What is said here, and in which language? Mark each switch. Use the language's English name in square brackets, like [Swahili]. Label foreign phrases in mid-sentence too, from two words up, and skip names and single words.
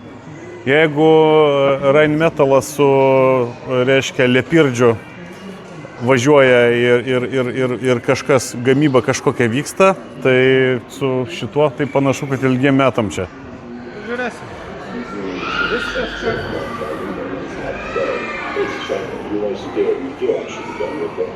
[Lithuanian] Jeigu Rheinmetalas su, reiškia, Lepirdžiu važiuoja ir kažkas, gamyba kažkokia vyksta, tai su šituo tai panašu, kad ilgiem metam čia. Žiūrėsim. Viskas čia. [English] You want to do it, you do actually go with it.